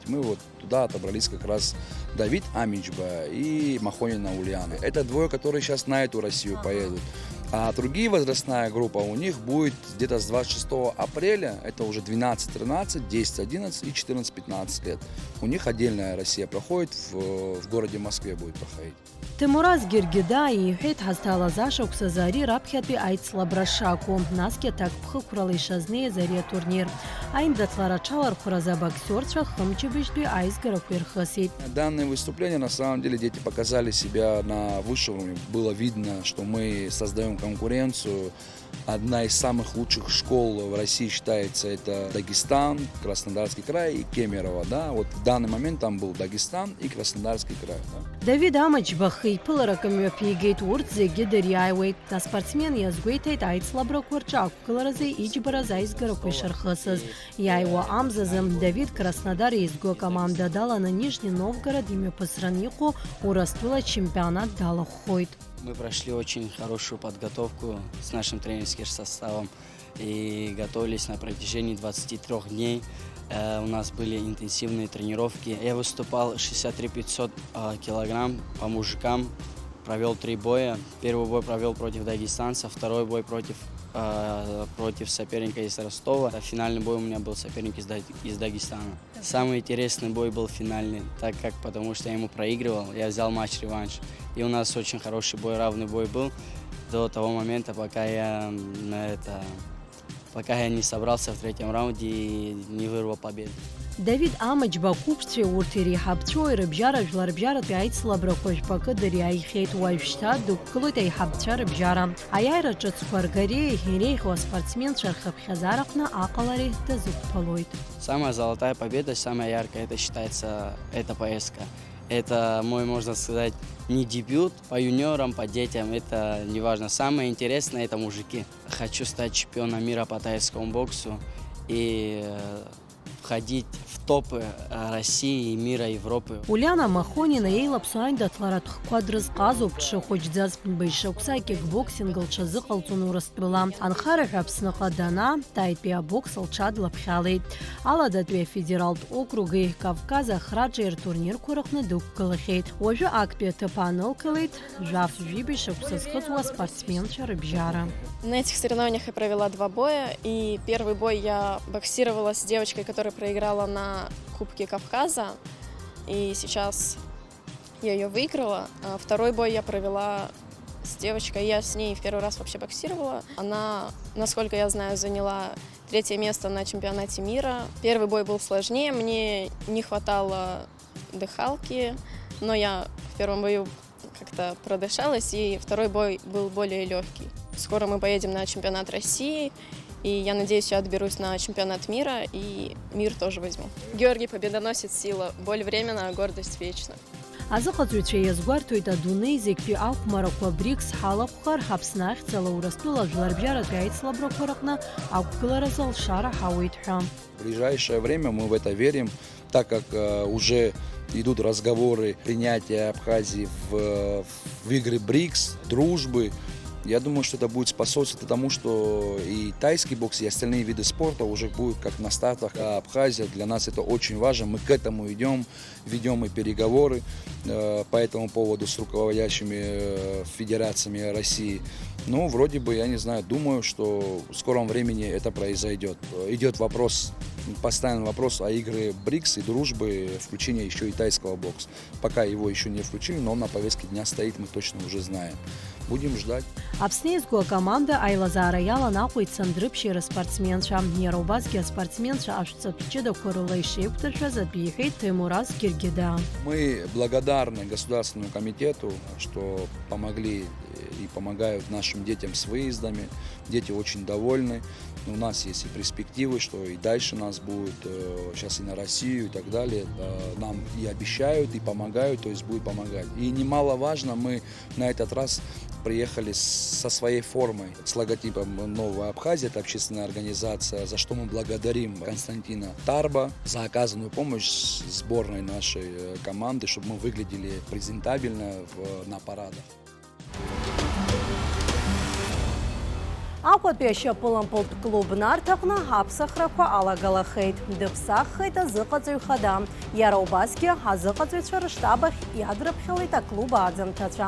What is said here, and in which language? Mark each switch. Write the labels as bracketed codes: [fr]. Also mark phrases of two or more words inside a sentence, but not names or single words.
[ru] Мы вот туда отобрались как раз Давид Амичба и Махонина Ульяна. Это двое, которые сейчас на эту Россию поедут. А другие возрастная группа у них будет где-то с 26 апреля, это уже 12-13, 10-11 и 14-15 лет. У них отдельная Россия проходит, в городе Москве будет проходить. [ab] Тимураз Гиргида иҳәеит ҳазҭалаз ашықәсазы ари раԥхьатәи аицлабра шакәу, насгьы аҭакԥхықәрала ишазнеиз ари атурнир. Аимдаҭлара аҽалархәразы абоксерцәа хымчыбжьтәи аизгарақәа ирхысит. [ru] Данное выступление, на самом деле, дети показали себя на высшем уровне. Было видно, что мы создаем конкуренцию. Одна из самых лучших школ в России считается это Дагестан, Краснодарский край и Кемерово. Да? Вот в данный момент там был Дагестан и Краснодарский край. Да? [ab] Давид Амаџьбаха иԥыларакы мҩаԥигеит, урҭ зегьы дыриааиуеит. Аспортсмен иазгәеиҭеит аицлабрақәа рҿы ақәгыларазы иџьбараз аизгарақәа ишархысыз. Иааиуа амзазы Давид Краснодар иезгу акоманда даланы Нижний Новгород имҩаԥысран иҟоу Урыстәыла ачемпионат далахәхоит. [ru] Мы прошли очень хорошую подготовку с нашим тренерским составом и готовились на протяжении 23 дней. У нас были интенсивные тренировки. Я выступал 63 500 килограмм по мужикам, провел 3 боя. Первый бой провел против дагестанца, второй бой против соперника из Ростова. А финальный бой у меня был соперник из Дагестана. Самый интересный бой был финальный, потому что я ему проигрывал, я взял матч-реванш. И у нас очень хороший бой, равный бой был до того момента, пока я не собрался в третьем раунде и не вырвал победу. [ab] Давид Амаџьба қәыԥшцәеи урҭ иреиҳабцәоу ирыбжьара жәларбжьаратәи аицлабрақәа жәпакы дыриааихьеит. Уажәшьҭа дықәгылоит аиҳабцәа рыбжьара. Аиааира ҿыцқәа ргареи иреиӷьу аспортсменцәа рхыԥхьаӡараҟны аҟалареи дазықәԥалоит. [ru] Самая золотая победа, самая яркая, это считается, эта поездка. Это мой, можно сказать, не дебют по юниорам, по детям, это не важно. Самое интересное – это мужики. Хочу стать чемпионом мира по тайскому боксу и входить в топы России и мира, Европы. [ab] Уляна Махонина еилаԥсо аимдаҭларатә хқәа дрызҟазоуп дшыхәыҷӡаз. Баишықәса акикбоксинг лҽазыҟалҵон Урыстәыла. Анхараҳәа Аԥсныҟа данаа, таитәи абокс лҽадлаԥхьалеит. Аладатәи афедералтә округи Кавказ ахраҿи ртурнирқәа рҟны дықәгылахьеит. Уажәы актәи аҭыԥ аанылкылеит жәаф-жәибаҩ шықәса зхыҵуа аспортсменцәа рыбжьара. [ru] На этих соревнованиях я провела 2 боя, и первый бой я боксировала с девочкой, которая проиграла на Кубке Кавказа, и сейчас я ее выиграла. А второй бой я провела с девочкой, я с ней в первый раз вообще боксировала. Она, насколько я знаю, заняла 3-е место на чемпионате мира. Первый бой был сложнее, мне не хватало дыхалки, но я в первом бою как-то продышалась, и второй бой был более легкий. Скоро мы поедем на чемпионат России, и я надеюсь, я отберусь на чемпионат мира, и мир тоже возьму. Георгий Победоносец, сила, боль временна, гордость вечна. [ab] Азыҟаҵаҩцәа иазгәарҭоит адунеи зегьтәи ахәмарақәа БРИКС ҳалахәхар, Ҳаԥсны ахьӡала Урыстәыла жәларбжьаратәи аицлабрақәа рҟны ақәгыларазы лшараҳауеит ҳәа. [ru] В ближайшее время мы в это верим, так как уже идут разговоры принятия Абхазии в игры БРИКС, дружбы. Я думаю, что это будет способствовать тому, что и тайский бокс, и остальные виды спорта уже будут как на стартах. А Абхазия для нас это очень важно. Мы к этому идем, ведем и переговоры по этому поводу с руководящими федерациями России. Ну, вроде бы, я не знаю, думаю, что в скором времени это произойдет. Идет вопрос, постоянный вопрос о игры БРИКС и дружбы, включения еще и тайского бокса. Пока его еще не включили, но он на повестке дня стоит, мы точно уже знаем. Будем ждать. [ab] Аԥсны иезгу акоманда аилазаара иаланаҟәеит Сандрыԥшьи рыспортсменцәа. Иара убасгьы аспортсменцәа ашәҵатә ҷыдақәа рыла ишеиқәдыршәаз атәы иҳәеит Тимураз Гиргида. [ru] Мы благодарны Государственному комитету, что помогли и помогают нашим детям с выездами. Дети очень довольны. У нас есть и перспективы, что и дальше нас будет, сейчас и на Россию и так далее. Нам и обещают, и помогают, то есть будут помогать. И немаловажно, мы на этот раз приехали со своей формой, с логотипом «Новая Абхазия», это общественная организация, за что мы благодарим Константина Тарба за оказанную помощь сборной нашей команды, чтобы мы выглядели презентабельно на парадах. [ab] Аҟәатәи ашьапылампылтә клуб нарҭаҟны аԥсахрақәа алагалахеит. Дыԥсаххеит азыҟаҵаҩ хада. Иара убасгьы азыҟаҵаҩцәа рыштаб ахь иадрыԥхьалеит аклуб аӡамҭацәа.